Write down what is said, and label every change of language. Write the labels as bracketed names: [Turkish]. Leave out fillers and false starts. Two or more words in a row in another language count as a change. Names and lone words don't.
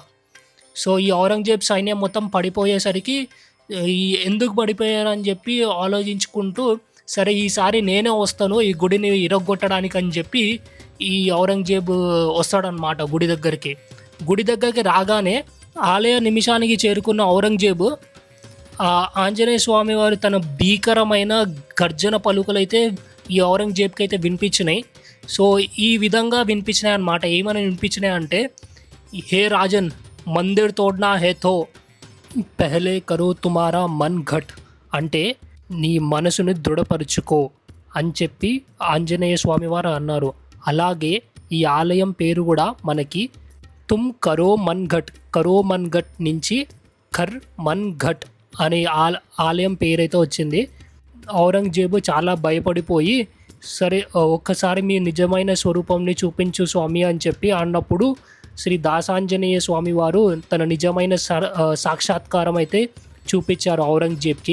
[Telugu] సో ఈ ఔరంగజేబ్ సైన్యం మొత్తం పడిపోయేసరికి ఎందుకు పడిపోయారని చెప్పి ఆలోచించుకుంటూ సరే ఈసారి నేనే వస్తాను ఈ గుడిని ఇరగొట్టడానికి అని చెప్పి ఈ ఔరంగజేబ్ వస్తాడనమాట గుడి దగ్గరికి. గుడి దగ్గరికి రాగానే ఆలయ నిమిషానికి చేరుకున్న ఔరంగజేబు ఆంజనేయ స్వామి వారు తన భీకరమైన గర్జన పలుకులైతే ఈ ఔరంగజేబ్కి అయితే వినిపించినాయి. సో ఈ విధంగా వినిపించినాయి అన్నమాట. ఏమని వినిపించినాయి అంటే, [Hindi] हे राजन मंदिर तोड़ना है तो पहले करो तुम्हारा मन घट, [Telugu] అంటే నీ మనసుని దృఢపరుచుకో అని చెప్పి ఆంజనేయ స్వామి వారు అన్నారు. అలాగే ఈ ఆలయం పేరు కూడా మనకి [Hindi] तुम करो मन घट [Telugu] నుంచి ఖర్ మన్ ఘట్ అనే ఆలయం పేరైతే వచ్చింది. ఔరంగజేబు చాలా భయపడిపోయి సరే ఒక్కసారి మీ నిజమైన స్వరూపంని చూపించు స్వామి అని చెప్పి అన్నప్పుడు శ్రీ దాసాంజనేయ స్వామి వారు తన నిజమైన సాక్షాత్కారం అయితే చూపించారు ఔరంగజేబ్కి.